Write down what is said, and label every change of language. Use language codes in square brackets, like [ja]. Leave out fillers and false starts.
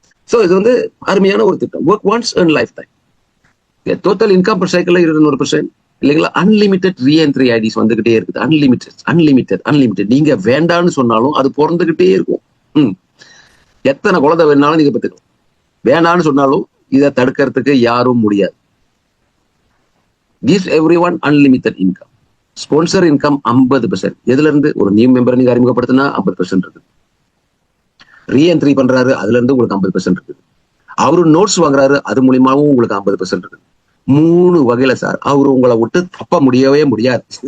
[ta] So இது வந்து அருமையான ஒரு திட்டம். [en] Work once and life time. Total income per cycle 200% [ta] இல்லைங்களா? அன்லிமிட்டெட் ரீஎன்ட்ரி ஐடிஸ் வந்துகிட்டே இருக்குது. அன்லிமிட்டெட் நீங்க வேண்டான்னு சொன்னாலும் அது பிறந்துகிட்டே இருக்கும். எத்தனை குழந்தை வேணாலும் நீங்க பெற்றுக்கலாம். வேண்டான்னு சொன்னாலும் இதை தடுக்கிறதுக்கு யாரும் முடியாது. [en] gives everyone unlimited income. [ta] Sponsor income 50%. எதுல இருந்து? ஒரு நியூ மெம்பர் நீங்க அறிமுகப்படுத்தினா 50% இருக்குது. ரீஎன்ட்ரி பண்றாரு, அதுல இருந்து உங்களுக்கு 50% இருக்குது. அவரு நோட்ஸ் வாங்குறாரு, அது மூலியமாவும் உங்களுக்கு 50% இருக்குது. 3 வகையில சார் அவரு உங்களை விட்டு தப்ப முடியவே முடியாது.